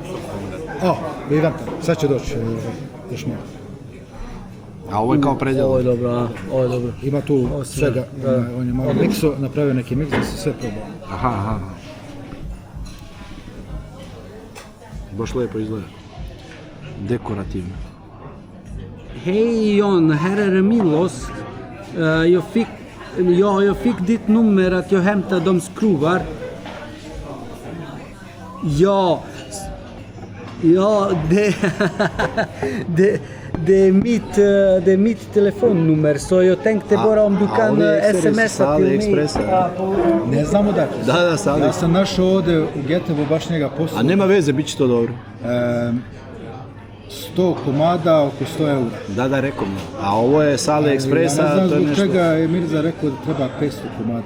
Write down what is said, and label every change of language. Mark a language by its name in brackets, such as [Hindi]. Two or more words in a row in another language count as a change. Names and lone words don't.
[Bosnian] Idem tam, sad će doći, još malo. A ovo je kao predjelo. Ovo je dobro, ovo je dobro. Ima tu svega, on je malo mikso, napravio neki miks da se sve probao. Aha. Baš lijepo izgleda. Dekorativno. [Swedish] Hej Jon, här är Milos. Jag fick ditt nummer att jag hämtar de skruvar. Ja, det är mitt telefonnummer, så jag tänkte bara om du kan smsa till mig. [Bosnian] Ne znamo dakle. Da, sad. Ja sam našao ovdje u Getevu baš njega posao. A nema veze, bit će to dobro. 100 komada, oko 100 eura. Da, rekao mi. A ovo je s AliExpressa, Ja ne znam to je zbog nešto... čega je Mirza rekao da treba 500 komada.